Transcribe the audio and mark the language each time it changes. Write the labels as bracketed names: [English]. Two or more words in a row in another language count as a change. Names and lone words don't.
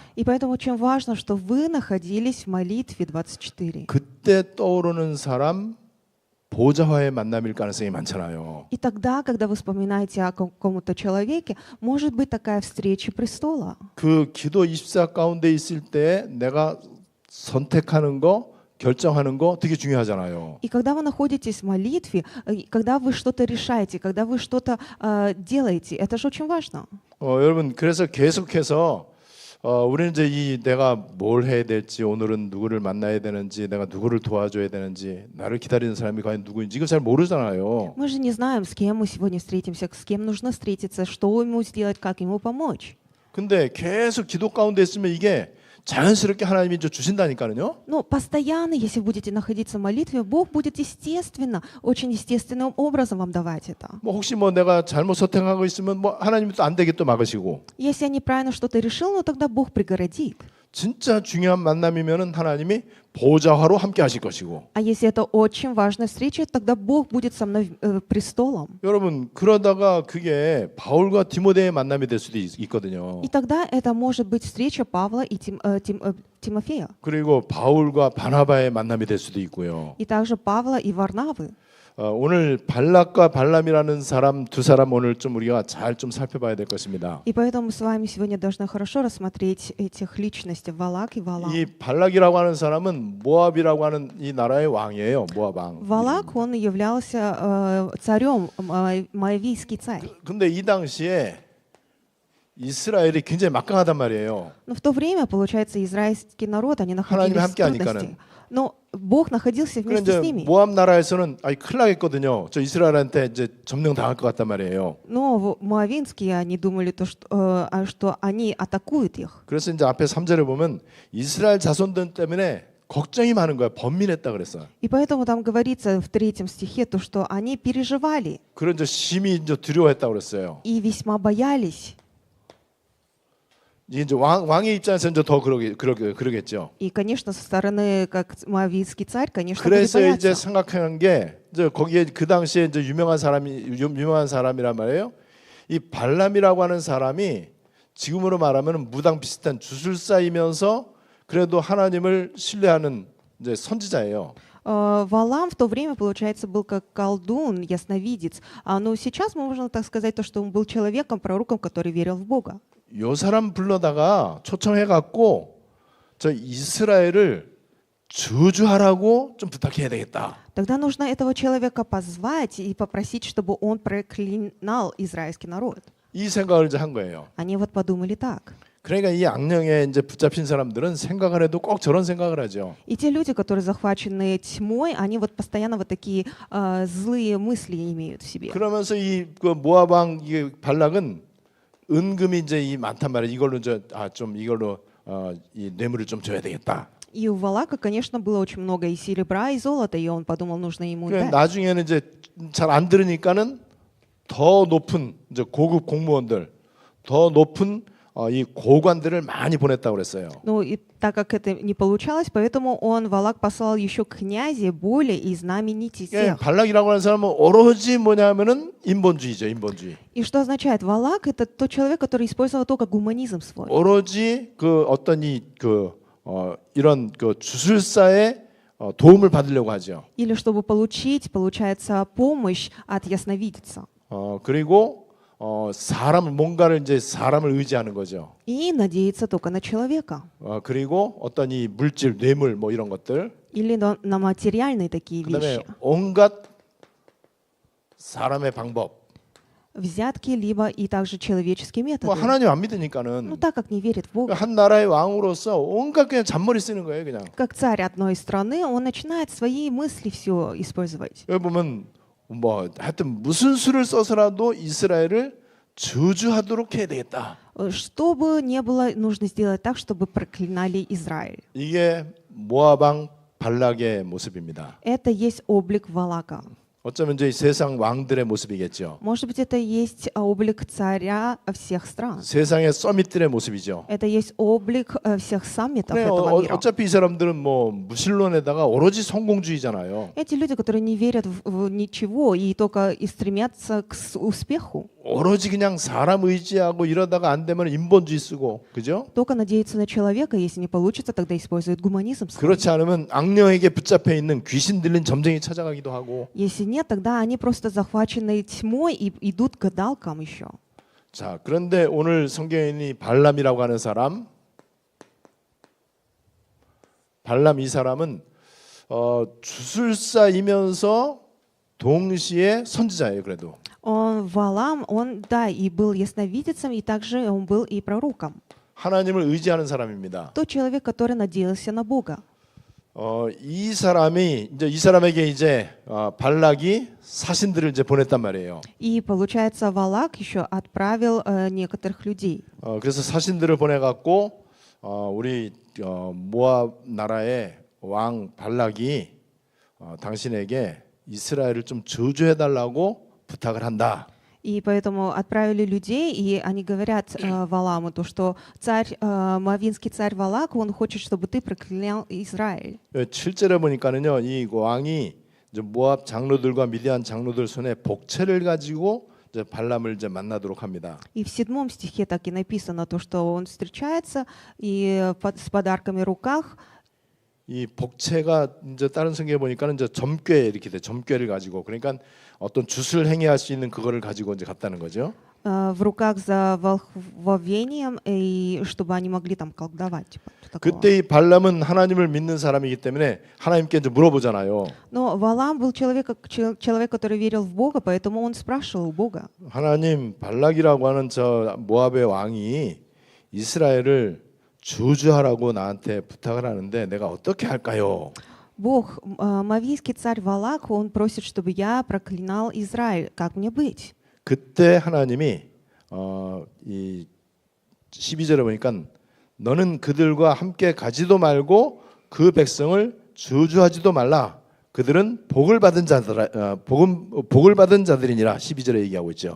[Russian] И поэтому очень важно, что вы находились в молитве 24. [Korean] 그때 떠오르는 사람 보좌와의 만남일 가능성이 많잖아요. [Russian] И тогда, когда вы вспоминаете о каком-то человеке, может быть такая встреча престола. [Korean] 그 기도 24 가운데 있을 때 내가 선택하는 거, 결정하는 거 되게 중요하잖아요. [Russian] И когда вы находитесь в молитве, когда вы что-то решаете, когда вы что-то делаете, это же очень важно. [Korean] 여러분 그래서 계속해서 우리는 이제 이 내가 뭘 해야 될지, 오늘은 누구를 만나야 되는지, 내가 누구를 도와줘야 되는지, 나를 기다리는 사람이 과연 누구인지 이거 잘 모르잖아요. [Russian] Мы же не знаем, с кем мы сегодня встретимся, с кем нужно встретиться, что ему сделать, как ему помочь. [Korean] 근데 계속 기도 가운데 있으면 이게 자연스럽게 하나님이 이제 주신다니까요. [Russian] Но постоянно, если будете находиться в молитве, Бог будет естественно, очень естественным образом вам давать это. [Korean] 뭐 혹시 뭐 내가 잘못 선택하고 있으면 뭐 하나님이 또 안 되게 또 막으시고. [Russian] Если я неправильно что-то решил, ну тогда Бог преградит. [Korean] 진짜 중요한 만남이면은 하나님이 보좌화로 함께 하실 것이고. [Russian] А если это очень важная встреча, тогда Бог будет со мной престолом. [Korean] 여러분 그러다가 그게 바울과 디모데의 만남이 될 수도 있거든요. [Russian] И тогда это может быть встреча Павла и Тимофея. [Korean] 그리고 바울과 바나바의 만남이 될 수도 있고요. [Russian] И также Павла и Варнавы. [Korean] 오늘 발락과 발람이라는 사람 두 사람 오늘 좀 우리가 잘 좀 살펴봐야 될 것입니다. [Russian] И поэтому мы с вами сегодня должны хорошо рассмотреть этих личностей Валак и Валам. [Korean] 이 발락이라고 하는 사람은 모압이라고 하는 이 나라의 왕이에요. 모압 왕. [Russian] Валак, он являлся царем, моавийский царь. [Korean] 근데 이 당시에 이스라엘이 굉장히 막강하단 말이에요. [Russian] Но в то время, получается, израильский народ, они находились в трудностях. Но Бог находился вместе с [Korean] 그런데 [Russian] ними. [Korean] 모압 나라에서는 큰일 나겠거든요. 저 이스라엘한테 이제 점령 당할 것 같단 말이에요. [Russian] Но моавинские, они думали, что они атакуют их. [Korean] 그래서 이제 앞에 3절에 보면 이스라엘 자손들 때문에 걱정이 많은 거야. 번민했다 그랬어. [Russian] И поэтому там говорится в 3 стихе, то, что они переживали [Korean] 그런 이제 심히 이제 두려워했다 그랬어요. [Russian] и весьма боялись. [Korean] 이제 왕의 입장에서 이제 더 그러겠죠. [Russian] И, конечно, со стороны, как моавийский царь, конечно, были [Korean] 그래서 이제 [Russian] бояться. [Korean] 생각하는 게 이제 거기에 그 당시에 이제 유명한 사람이란 말이에요. 이 발람이라고 하는 사람이 지금으로 말하면 무당 비슷한 주술사이면서 그래도 하나님을 신뢰하는 이제 선지자예요. [Russian] Валам в то время, получается, был как колдун, ясновидец. Но сейчас можно так сказать, то, что он был человеком, пророком, который верил в Бога. [Korean] 요 사람 불러다가 초청해갖고 저 이스라엘을 저주하라고 좀 부탁해야 되겠다. [Russian] Тогда нужно этого человека позвать и попросить, чтобы он проклинал израильский народ. [Korean] 이 생각을 이제 한 거예요. [Russian] Они вот подумали так. [Korean] 그러니까 이 악령에 이제 붙잡힌 사람들은 생각을 해도 꼭 저런 생각을 하죠. [Russian] И те люди, которые захвачены тьмой, они вот постоянно вот такие злые мысли имеют в себе. [Korean] 그러면서 이 모압 왕 발락은 은금이 이제 이 많단 말이에요. 이걸로 이걸로 이 뇌물을 좀 줘야 되겠다. [Russian] И у Валака, конечно, было очень много и серебра, и золота, и он подумал, нужно ему дать. [Korean] 나중에는 이제 잘 안 들으니까는 더 높은 이제 고급 공무원들, 더 높은 이 고관들을 많이 보냈다고 그랬어요. [Russian] Ну и так как это не получалось, поэтому Валак послал еще князей более и знаменитей всех. [Korean] 발락이라고 하는 사람은 오로지 뭐냐면은 인본주의죠, 인본주의. [Russian] И что означает Валак? Это тот человек, который использовал только гуманизм свой. [Korean] 오로지 어떤 이런 주술사의 도움을 받으려고 하죠. [Russian] Или чтобы получить, получается, помощь от ясновидца. [Korean] 그리고 뭔가를 이제 사람을 의지하는 거죠. [Russian] И надеяться только на человека. [Korean] 그리고 어떤 이 물질, 뇌물 뭐 이런 것들. [Russian] Или на материальные такие [Korean] 그다음에 [Russian] вещи. [Korean] 온갖 사람의 방법. [Russian] Взятки, либо и также человеческие [Korean] 뭐 [Russian] методы. [Korean] 하나님 안 [Russian] Ну [Korean] 믿으니까는 [Russian] так как не верит в Бога. [Korean] 한 나라의 왕으로서 온갖 그냥 잔머리 쓰는 거예요, 그냥. [Russian] Как царь одной страны, он начинает свои мысли все использовать. [Korean] 여기 보면 뭐 하여튼 무슨 수를 써서라도 이스라엘을 저주하도록 해야 되겠다. [Russian] Что бы ни было, нужно сделать так, чтобы проклинали Израиль. [Korean] 이게 모압 왕 발락의 모습입니다. [Russian] Это есть облик Валака. [Korean] 어쩌면 이제 세상 왕들의 모습이겠죠. [Russian] Может быть, это есть облик царя всех стран. [Korean] 세상의 서밋들의 모습이죠. [Russian] Это есть облик всех саммитов [Korean] 그래, [Russian] этого мира. [Korean] 어차피 이 사람들은 뭐 무신론에다가 오로지 성공주의잖아요. [Russian] Эти люди, которые не верят в ничего и только и стремятся к успеху. [Korean] 오로지 그냥 사람 의지하고 이러다가 안 되면 인본주의 쓰고, 그죠? [Russian] Только надеяться на человека, если не получится, тогда использует гуманизм свой. [Korean] 그렇지 않으면 악령에게 붙잡혀 있는 귀신 들린 점쟁이 찾아가기도 하고. [Russian] Если нет, тогда они просто захвачены тьмой и идут к гадалкам еще. [Korean] 자, 그런데 오늘 성경인이 발람이라고 하는 사람, 발람 이 사람은 주술사이면서 동시에 선지자예요. 그래도 [Russian] Он Валам, он, да, и был ясновидецем, и также он был и пророком. [Korean] 하나님을 의지하는 사람입니다. [Russian] Тот человек, который надеялся на Бога. [Korean] 이 사람이 이제 이 사람에게 이제 발락이 사신들을 이제 보냈단 말이에요. [Russian] И получается, Валак еще отправил некоторых людей. [Korean] 그래서 사신들을 보내갖고 우리 모압 나라의 왕 발락이 당신에게 이스라엘을 좀 저주해달라고 부탁을 한다. [Russian] И поэтому отправили людей, и они говорят Валаму, то, что моавинский царь Валак, он хочет, чтобы ты проклял Израиль. [Korean] 7절에 보니까는요, 이 왕이 이제 모압 장로들과 미디안 장로들 손에 복채를 가지고 이제 발람을 이제 만나도록 합니다. [Russian] И в 7 стихе так и написано, то, что он встречается и с подарками в руках. [Korean] 이 복채가 이제 다른 성경에 보니까는 이제 점괘 이렇게 돼, 점괘를 가지고 그러니까 어떤 굿을 행해할 수 있는 그거를 가지고 이제 갔다는 거죠. [Russian] В руках за волхвовением, и чтобы они могли там колдовать. Типа, такого. [Korean] 그때 이 발람은 하나님을 믿는 사람이기 때문에 하나님께 이제 물어보잖아요. [Russian] Но Валам был человек, который верил в Бога, поэтому он спрашивал у Бога. [Korean] 하나님, 발락이라고 하는 저 모압의 왕이 이스라엘을 저주하라고 나한테 부탁을 하는데 내가 어떻게 할까요? [Russian] Бог, мавийский царь Валак, он просит, чтобы я проклинал Израиль. Как мне быть? [Korean] 그때 하나님이 이 12절에 보니까 너는 그들과 함께 가지도 말고 그 백성을 저주하지도 말라. 그들은 복을 받은 자들이니라. 12절에 얘기하고 있죠.